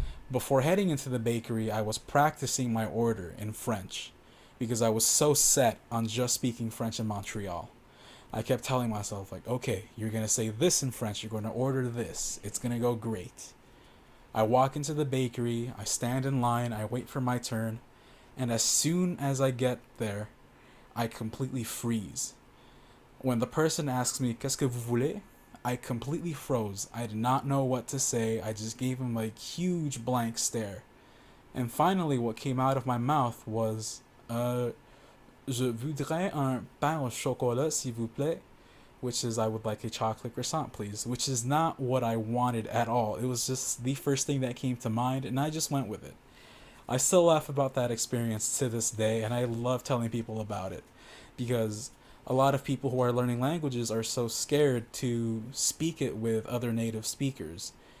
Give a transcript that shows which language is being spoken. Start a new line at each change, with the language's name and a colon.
English: Before heading into the bakery, I was practicing my order in French because I was so set on just speaking French in Montreal. I kept telling myself, like, okay, you're going to say this in French, you're going to order this, it's going to go great. I walk into the bakery, I stand in line, I wait for my turn, and as soon as I get there, I completely freeze. When the person asks me,
French: Qu'est-ce que vous voulez?
English: I completely froze. I did not know what to say. I just gave him a huge blank stare. And finally, what came out of my mouth was,
French: Je voudrais un pain au chocolat, s'il vous plaît.
English: Which is, I would like a chocolate croissant, please. Which is not what I wanted at all. It was just the first thing that came to mind, and I just went with it. I still laugh about that experience to this day, and I love telling people about it because a lot of people who are learning languages are so scared to speak it with other native speakers.